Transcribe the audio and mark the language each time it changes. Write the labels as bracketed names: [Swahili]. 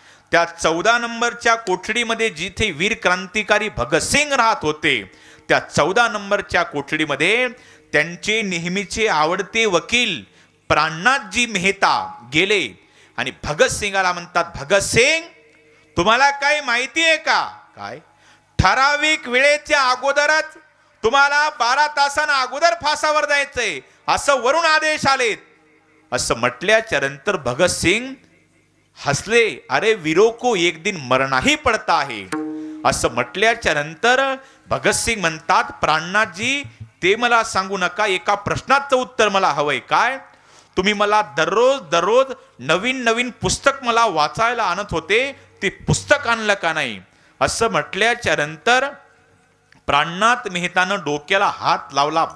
[Marathi] त्या 14 नंबरच्या कोठडीमध्ये जिथे वीर क्रांतिकारी भगतसिंग राहत होते, त्या 14 नंबरच्या कोठडीमध्ये त्यांचे नेहमीचे आवडते वकील प्राणनाथजी मेहता गेले आणि भगतसिंगाला म्हणतात, भगतसिंग तुम्हाला काही माहिती आहे का? काय? ठराविक वेळेच्या अगोदरच तुम्हाला 12 तासांना अगोदर फासावर जायचंय असं वरून आदेश आलेत. असं म्हटल्याच्या नंतर भगतसिंग हसले. [Hindi] अरे वीरों को एक दिन मरना ही पडता है. [Marathi] असं म्हटल्याच्या नंतर भगतसिंग म्हणतात, प्राणनाथजी ते मला सांगू नका, एका प्रश्नाचं उत्तर मला हवंय. काय? तुम्ही मला दररोज नवीन पुस्तक मला वाचायला आणत होते, ते पुस्तक आणलं का नाही? असं म्हटल्याच्या नंतर प्राणनाथ मेहतानं डोक्याला हात लावला.